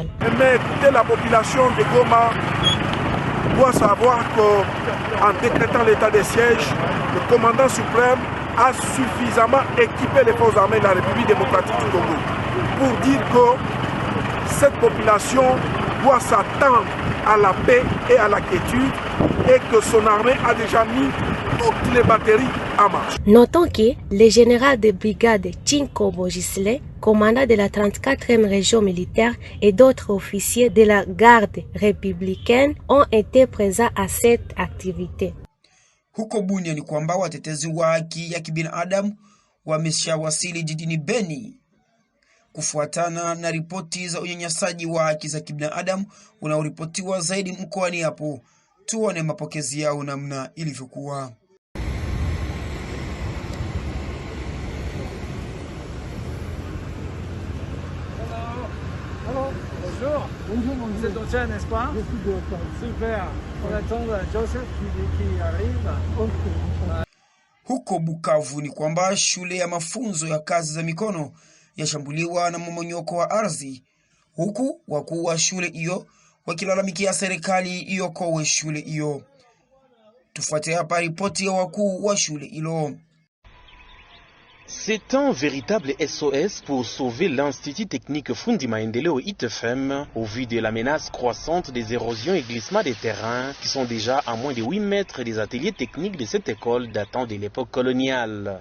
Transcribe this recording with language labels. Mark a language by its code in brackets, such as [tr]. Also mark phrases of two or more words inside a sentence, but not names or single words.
[fr] Mais écoutez, la population de Goma doit savoir qu'en décrétant l'état de siège, le commandant suprême a suffisamment équipé les forces armées de la République démocratique du Congo pour dire que cette population doit s'attendre à la paix et à la quiétude et que son armée a déjà mis toutes les batteries en marche. Notons que le général de brigade Chinko Bogisle, commandant de la 34e région militaire et d'autres officiers de la garde républicaine ont été présents à cette activité. [sw] Huko Bunia ni kwamba watetezi wa haki ya kibinadamu wameshawasili jijini Beni kufuatana na ripoti za unyanyasaji wa haki za kibinadamu unaoripotiwa zaidi mkoani hapo. Tuone mapokezi yao namna ilivyokuwa. [fr] Hello. Bonjour. Bonjour, bonjour. Vous êtes au n'est-ce pas? Je suis au Super. On attend Joseph qui arrive. Okay. [sw] Huko Bukavu ni kwamba shule ya mafunzo ya kazi za mikono yashambuliwa na mmomonyoko wa ardhi, huku wakuu wa shule hiyo wakilalamikia serikali iokoe shule hiyo. Tufuate hapa ripoti ya wakuu wa shule hilo. [fr] C'est un véritable SOS pour sauver l'Institut technique Fundi Maendeleo ITFM au vu de la menace croissante des érosions et glissements des terrains qui sont déjà à moins de 8 mètres des ateliers techniques de cette école datant de l'époque coloniale.